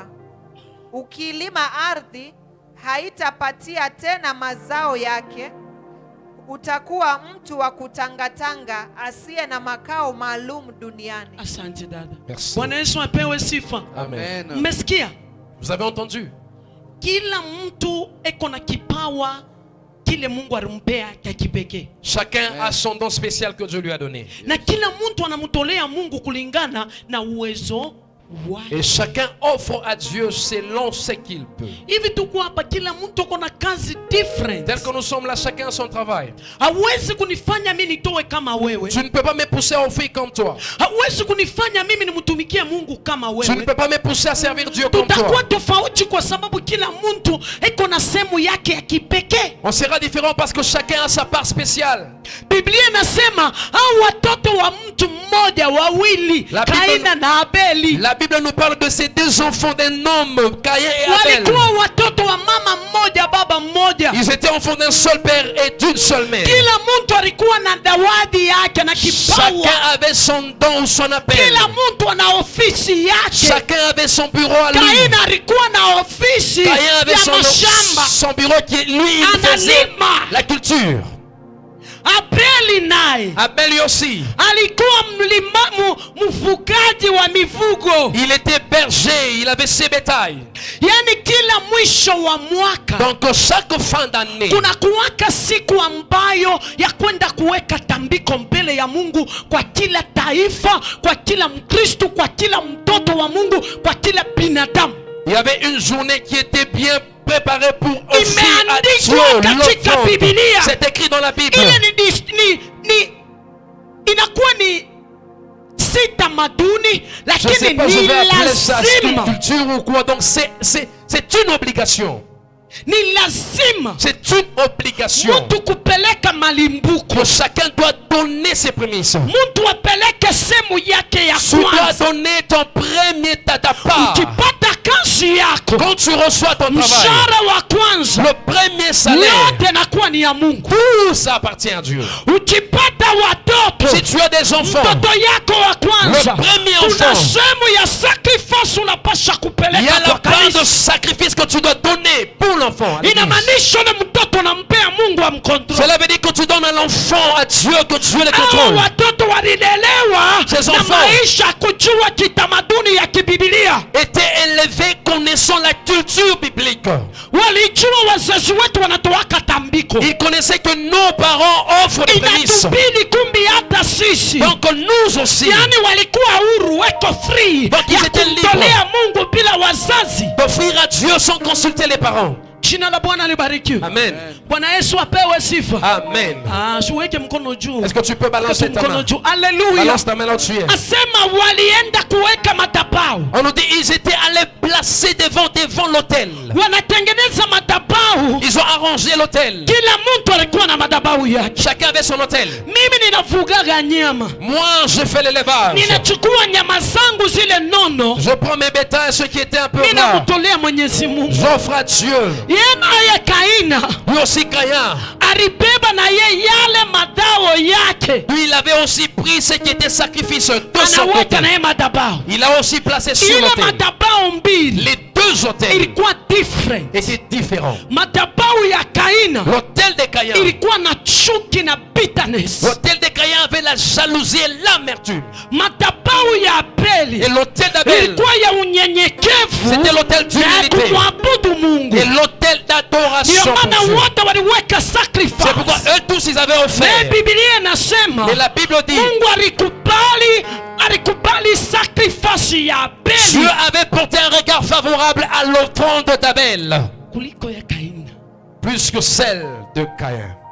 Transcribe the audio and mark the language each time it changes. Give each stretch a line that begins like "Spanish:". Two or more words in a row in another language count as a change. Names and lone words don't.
Swahili: Ukilima ardhi haitapatia tena mazao yake. Utakuwa mtu wa kutangatanga asiye na makao maalum duniani. Asante dada.
French: Merci.
Swahili: Bwana Yesu apewe sifa. Amen. Mmesikia?
French: Vous avez entendu?
Swahili: Kila mtu eko na kipawa kile Mungu alimpea cha kipekee.
French: Chacun a son don spécial que Dieu lui a donné.
Swahili: Na kila mtu anamtolea Mungu kulingana na uwezo wake.
French: Et chacun offre à Dieu selon ce qu'il peut.
Swahili: Hivi tuko hapa, kila mtu ako na kazi different.
French: Tel que nous sommes là, chacun a son travail.
Swahili: Hawezi kunifanya mimi nitoe kama wewe.
French: Tu ne peux pas me pousser à offrir comme toi.
Swahili: Hawezi kunifanya mimi nimtumikie Mungu kama
French: Tu ne
Swahili: wewe.
French: peux pas me pousser à servir Dieu comme
Swahili: Tutakuwa
French: toi.
Swahili: tofauti kwa sababu kila mtu eko na sehemu yake ya kipekee.
French: On sera différent parce que chacun a sa part spéciale.
Swahili: Biblia inasema hao watoto wa mtu mmoja wawili,
French: La Bible-
Swahili: Kaina na Abeli,
French: La Bible nous parle de ces deux enfants d'un homme, Caïn et Abel.
Swahili: walikuwa watoto wa mama mmoja baba mmoja.
French: Ils étaient enfants d'un seul père et d'une seule mère.
Swahili: Kila mtu alikuwa na zawadi yake na
French: Chacun
Swahili: kipawa.
French: avait son don ou son appel.
Swahili: Kila mtu ana ofisi yake.
French: Chacun avait son bureau à lui.
Swahili: Kaina alikuwa na ofisi
French: Caïn avait
Swahili: ya
French: son
Swahili: mashamba,
French: bureau qui, lui, il faisait
Swahili: analima.
French: la culture.
Swahili: Abeli naye
French: Abel lui aussi.
Swahili: alikuwa mfugaji wa mifugo.
French: Il était berger, il avait ses bétails.
Swahili: Yani kila mwisho wa mwaka
French: Donc chaque fin d'année,
Swahili: kuna kuwaka siku ambayo ya kwenda kuweka tambiko mbele ya Mungu kwa kila taifa, kwa kila Mkristo, kwa kila mtoto wa Mungu, kwa kila binadamu.
French: il y avait une journée qui était bien préparée pour offrir à
Swahili: Imeandikwa
French: Dieu
Swahili: katika
French: l'offrande.
Swahili: Biblia.
French: C'est écrit dans la Bible.
Swahili: Ile inakuwa ni si tamaduni,
French: Je ne
Swahili: lakini
French: sais pas, je
Swahili: ni
French: vais appeler ça
Swahili: lazima.
French: culture ou quoi. Donc c'est une obligation.
Swahili: Ni lazima
French: C'est une obligation.
Swahili: mtu kupeleka malimbuko,
French: Que chacun doit donner ses prémices.
Swahili: mtu apeleke sehemu yake ya
French: Tu dois
Swahili: kwanza.
French: donner ton premier ta part.
Swahili: Ukipata kazi yako,
French: Quand tu reçois ton travail,
Swahili: mshahara wa kwanza
French: le premier salaire,
Swahili: yote nakuwa ni ya Mungu.
French: tout ça appartient à Dieu.
Swahili: Ukipata watoto,
French: Si tu as des enfants,
Swahili: mtoto yako wa kwanza,
French: Le premier
Swahili: kuna
French: enfant.
Swahili: sehemu ya sacrifice unapasha
French: il y a
Swahili: kupeleka
French: la
Swahili: kwa
French: part de
Swahili: kanisa.
French: sacrifice que tu dois donner pour l'enfant. à l'église.
Swahili: Inamaanisha ule mtoto nampea Mungu amkontrol.
French: Cela veut dire que tu donnes à l'enfant à Dieu, que Dieu le
Swahili: Hao
French: contrôle.
Swahili: watoto walilelewa
French: Ces
Swahili: na
French: enfants
Swahili: maisha kujua kitamaduni ya kibibilia.
French: Étaient élevés connaissant la culture biblique.
Swahili: Walijua wazazi wetu wanatoaka tambiko.
French: Ils connaissaient que nos parents offrent des prémices.
Swahili: Inatubidi kumbi hata sisi.
French: Donc nous aussi,
Swahili: Yani walikuwa huru, weko free
French: Donc, ils
Swahili: ya
French: étaient
Swahili: kumtolea Mungu bila wazazi.
French: d'offrir à Dieu sans consulter les parents.
Swahili: Jina la Bwana libarikiwe. Amen. Bwana Yesu apewe sifa. Amen. Uweke mkono juu.
French: Est-ce que tu peux balancer ta
Swahili: Mkono
French: main?
Swahili: juu. Haleluya.
French: Balance ta main là où tu es.
Swahili: Asema walienda kuweka madhabahu.
French: On nous dit ils étaient allés placer devant l'autel.
Swahili: Wanatengeneza madhabahu.
French: Ils ont arrangé l'autel.
Swahili: Kila mtu alikuwa na madhabahu yake.
French: Chacun avait son autel.
Swahili: Mimi ninafugaga nyama.
French: Moi, je fais l'élevage.
Swahili: Ninachukua nyama zangu zile nono.
French: Je prends mes bétails, ceux qui étaient un peu gras.
Swahili: Ninamtolea Mwenyezi Mungu.
French: J'offre à Dieu.
Swahili: Yeye naye Kaina
French: Lui aussi, Caïn.
Swahili: alibeba na ye yale madao yake.
French: Lui, il avait aussi pris ce qui était sacrifice de son côté.
Swahili: Anaweka na ye madhabahu.
French: Il a aussi placé sur
Swahili: Ile
French: l'autel.
Swahili: madhabahu mbili
French: Les deux autels
Swahili: ilikuwa different.
French: étaient différents.
Swahili: Madhabahu ya Kaina
French: L'autel de Caïn.
Swahili: ilikuwa na chuki na bitterness.
French: L'autel de Caïn avait la jalousie et l'amertume.
Swahili: Madhabahu ya Abeli
French: Et l'autel d'Abel,
Swahili: ilikuwa ya unyenyekevu
French: c'était l'autel
Swahili: ya
French: d'humilité.
Swahili: kumwabudu Mungu.
French: Et l'autel
Swahili: Ndio
French: d'adoration pour
Swahili: maana
French: Dieu.
Swahili: wote waliweka sacrifice.
French: C'est pourquoi eux tous ils avaient
Swahili: Na
French: offert.
Swahili: Biblia inasema
French: Et la Bible dit,
Swahili: Mungu alikubali sacrifice ya
French: Dieu
Swahili: Abeli
French: avait porté un regard favorable à l'offrande d'Abel,
Swahili: kuliko ya Kaina.
French: plus que celle de Caïn.